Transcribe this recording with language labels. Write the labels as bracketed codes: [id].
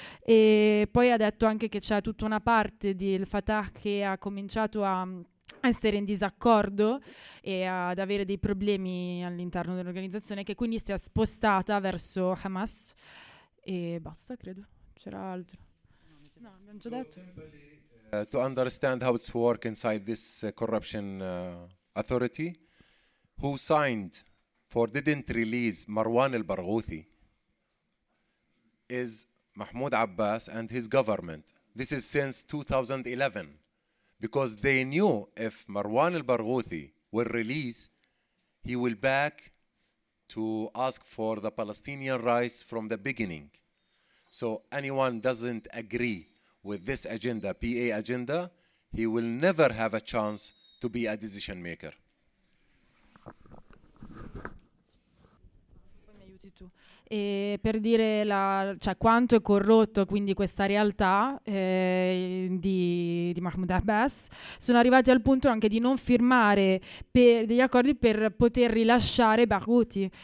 [it] E poi ha detto anche che c'è tutta una parte del Fatah che ha cominciato a essere in disaccordo e ad avere dei problemi all'interno dell'organizzazione, che quindi si è spostata verso Hamas e basta, credo. C'era altro? No, abbiamo già detto. [en] To understand how it's work inside this corruption authority, who signed for didn't release Marwan al-Barghouthi is Mahmoud Abbas and his government. This is since 2011. Because they knew if Marwan al-Barghouthi will release, he will back to ask for the Palestinian rights from the beginning. So anyone doesn't agree with this agenda, PA agenda, he will never have a chance to be a decision maker. [it] E per dire quanto è corrotto quindi questa realtà di Mahmoud Abbas, sono arrivati al punto anche di non firmare degli accordi per poter rilasciare Barghouthi.